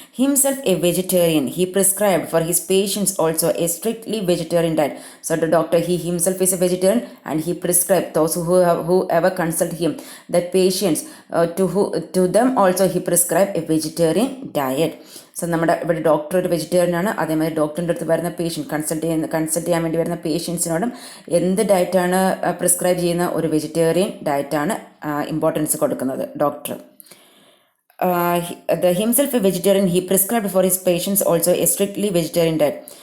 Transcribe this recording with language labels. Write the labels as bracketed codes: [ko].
[en] Himself a vegetarian, he prescribed for his patients also a strictly vegetarian diet. So the doctor, he himself is a vegetarian and he prescribed those whoever consult him, that patients to them also he prescribed a vegetarian diet. [ml] So നമ്മുടെ ഇവിടെ doctor ഒരു vegetarian ആണ്. അതേമാതിരി ഡോക്ടറിൻ്റെ അടുത്ത് വരുന്ന patient consult ചെയ്യാൻ വേണ്ടി വരുന്ന പേഷ്യൻസിനോടും എന്ത് ഡയറ്റാണ് പ്രിസ്ക്രൈബ് ചെയ്യുന്ന ഒരു വെജിറ്റേറിയൻ ഡയറ്റാണ് ഇമ്പോർട്ടൻസ് കൊടുക്കുന്നത് doctor. [en] Himself a vegetarian, he prescribed for his patients also a strictly vegetarian diet.